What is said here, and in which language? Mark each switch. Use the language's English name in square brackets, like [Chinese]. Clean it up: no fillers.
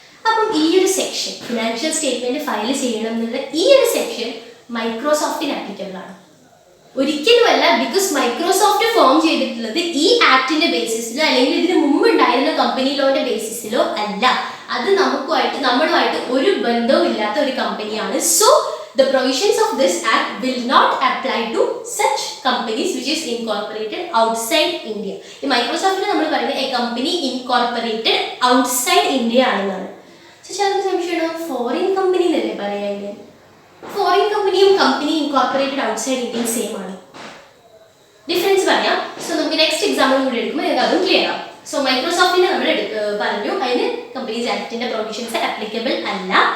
[Malayalam] അപ്പം ഈ ഒരു സെക്ഷൻ ഫിനാൻഷ്യൽ സ്റ്റേറ്റ്മെന്റ് ഫയൽ ചെയ്യണം എന്നുള്ള ഈ ഒരു സെക്ഷൻ മൈക്രോസോഫ്റ്റിന് ആപ്ലിക്കബിൾ ആണ്. ഒരിക്കലുമല്ല, ബിക്കോസ് മൈക്രോസോഫ്റ്റ് ഫോം ചെയ്തിട്ടുള്ളത് ഈ ആക്ടിന്റെ ബേസിസിലോ അല്ലെങ്കിൽ ഇതിന് മുമ്പ് ഉണ്ടായിരുന്ന കമ്പനി ലോന്റെ ബേസിസിലോ അല്ല. അത് നമ്മളുമായിട്ട് ഒരു ബന്ധവും ഇല്ലാത്ത ഒരു കമ്പനിയാണ്. [English] So the provisions of this act will not apply to such companies which is incorporated outside India. [Malayalam] ഈ മൈക്രോസോഫ്റ്റിനെ നമ്മൾ പറയുന്നത് [English] a company incorporated outside India [Malayalam] ആണെന്നാണ്. സോ ചിലർക്ക് സംശയമുണ്ടോ, ഫോറിൻ കമ്പനി എന്നല്ലേ പറയാൻ? ഫോറിൻ കമ്പനിയും കമ്പനി ഇൻകോർപ്പറേറ്റഡ് ഔട്ട്സൈഡ് ഇന്ത്യയും സെയിം ആണ്. ഡിഫറൻസ് പറയാം. സോ നമുക്ക് നെക്സ്റ്റ് എക്സാമ്പിൾ കൂടി എടുക്കുമ്പോൾ നിങ്ങൾക്ക് അതും ക്ലിയർ ആവും. സോ മൈക്രോസോഫ്റ്റിനെ നമ്മൾ പറഞ്ഞു, അതിന് കമ്പനീസ് ആക്ടിന്റെ പ്രൊവിഷൻസ് ആപ്ലിക്കബിൾ അല്ല.